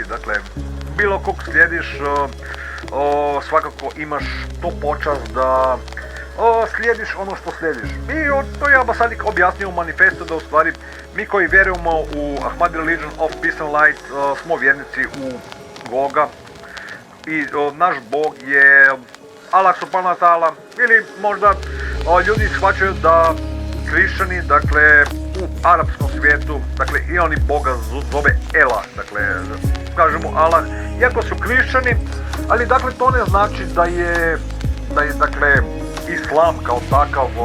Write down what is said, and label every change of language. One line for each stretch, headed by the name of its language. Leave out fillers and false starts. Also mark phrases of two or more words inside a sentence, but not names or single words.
Bosnian: Dakle, bilo kog slijediš, svakako imaš to počast da slijediš ono što slijediš. I to je ambasadik objasnio u manifestu, da u stvari mi koji vjerujemo u Ahmadi Religion of Peace and Light smo vjernici u Boga i naš Bog je Allah
Arabic: سبحانه وتعالى,
Bosnian: ili možda ljudi shvaćaju da hrišćani, dakle u arapskom svijetu, dakle i oni Boga zove Elah, dakle kažemo Allah, iako su hrišćani, ali dakle to ne znači da je dakle islam kao takav